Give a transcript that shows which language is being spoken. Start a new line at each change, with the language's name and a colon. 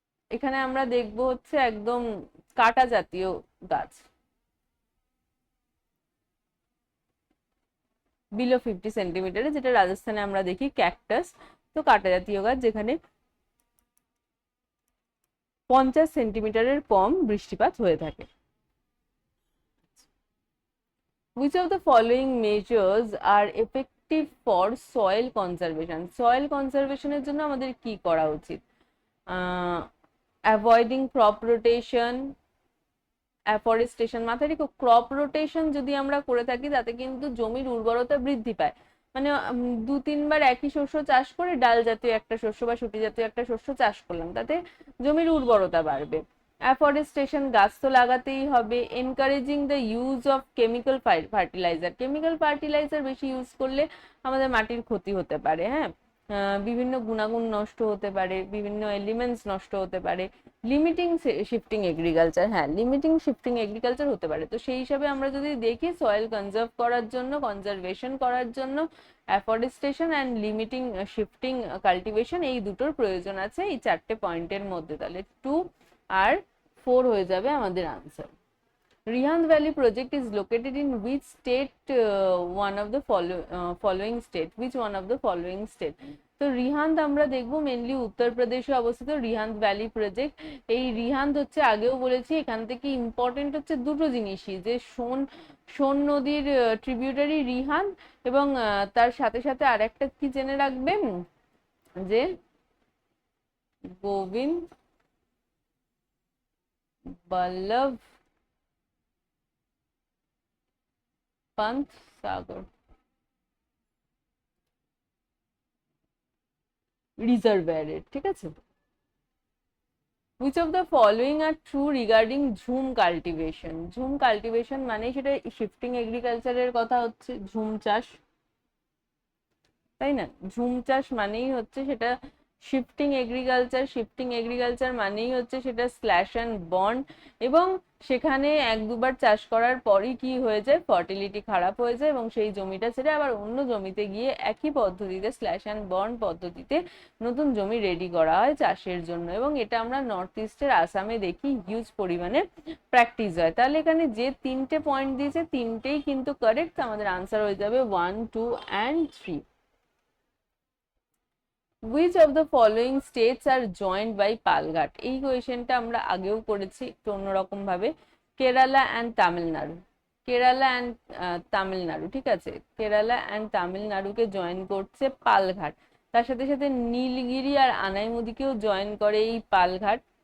Bangla: এখানে আমরা দেখবো হচ্ছে একদম কাঁটা জাতীয় গাছ, বিলো 50 সেন্টিমিটারে, যেটা রাজস্থানে আমরা দেখি ক্যাকটাস। তো কাঁটা জাতীয় গাছ যেখানে 50 সেন্টিমিটারের কম বৃষ্টিপাত হয়ে থাকে।
English: Which of the following measures are effective for soil conservation?
Bangla: soil conservation এর জন্য আমাদের কি করা উচিত? Avoiding crop rotation, afforestation. মাথায় রেখো, ক্রপ রোটেশন যদি আমরা করে থাকি তাতে কিন্তু জমির উর্বরতা বৃদ্ধি পায়। মানে 2-3 বার একই শস্য চাষ করে ডাল জাতীয় একটা শস্য বা শুটি জাতীয় একটা শস্য চাষ করলাম, তাতে জমির উর্বরতা বাড়বে। অ্যাফরেস্টেশন, গাছ তো লাগাতেই হবে। Encouraging the use of chemical fertiliser, chemical fertiliser বেশি ইউজ করলে আমাদের মাটির ক্ষতি হতে পারে। হ্যাঁ, বিভিন্ন গুণাগুণ নষ্ট হতে পারে, বিভিন্ন এলিমেন্টস নষ্ট হতে পারে। লিমিটিং শিফটিং এগ্রিকালচার, হ্যাঁ লিমিটিং শিফটিং এগ্রিকালচার হতে পারে। তো সেই হিসাবে আমরা যদি দেখি সয়েল কনজার্ভ করার জন্য, কনজারভেশন করার জন্য afforestation and limiting shifting cultivation, এই দুটোর প্রয়োজন আছে এই 4টে পয়েন্টের মধ্যে। তাহলে 2 আর 4 হয়ে যাবে আমাদের answer.
English: Rihand Valley project is located in which state? One of the following state. Which one of the following state?
Bangla: তো রিহান্দ আমরা দেখবো মেনলি উত্তরপ্রদেশে অবস্থিত রিহান্দ ভ্যালি প্রজেক্ট। এই রিহান্দ হচ্ছে, আগেও বলেছি, এখান থেকে ইম্পর্টেন্ট হচ্ছে দুটো জিনিসই, যে সোন নদীর ট্রিবিউটারি রিহান্দ, এবং তার সাথে সাথে আর একটা কি জেনে রাখবে, যে গোবিন্দ বল্লভ পান্ত সাগর রিজার্ভায়ারের, ঠিক আছে।
English: Which of the following are true regarding jhum cultivation?
Bangla: Jhum cultivation মানে সেটা শিফটিং এগ্রিকালচারের কথা হচ্ছে, ঝুম চাষ, তাই না? ঝুম চাষ মানেই হচ্ছে সেটা শিফটিং এগ্রিকালচার। শিফটিং এগ্রিকালচার মানেই হচ্ছে সেটা স্ল্যাশ অ্যান্ড বন্ড, এবং সেখানে এক দুবার চাষ করার পরই কি হয়ে যায়, ফার্টিলিটি খারাপ হয়ে যায়, এবং সেই জমিটা ছেড়ে আবার অন্য জমিতে গিয়ে একই পদ্ধতিতে স্ল্যাশ অ্যান্ড বন্ড পদ্ধতিতে নতুন জমি রেডি করা হয় চাষের জন্য, এবং এটা আমরা নর্থ ইস্টের আসামে দেখি হিউজ পরিমাণে প্র্যাকটিস হয়। তাহলে এখানে যে তিনটে পয়েন্ট দিয়েছে তিনটেই কিন্তু কারেক্ট, আমাদের আনসার হয়ে যাবে 1, 2 and 3।
English: Which of the following states are joined by Palghat?
Bangla: এই কোয়েশ্চেনটা আমরা আগেও করেছি একটু অন্যরকম ভাবে। কেরালা অ্যান্ড তামিলনাড়ু, কেরালা অ্যান্ড তামিলনাড়ু, ঠিক আছে, কেরালা অ্যান্ড তামিলনাড়ুকে জয়েন করছে পালঘাট। তার সাথে সাথে নীলগিরি আর আনাইমুদিকেও জয়েন করে এই পালঘাট।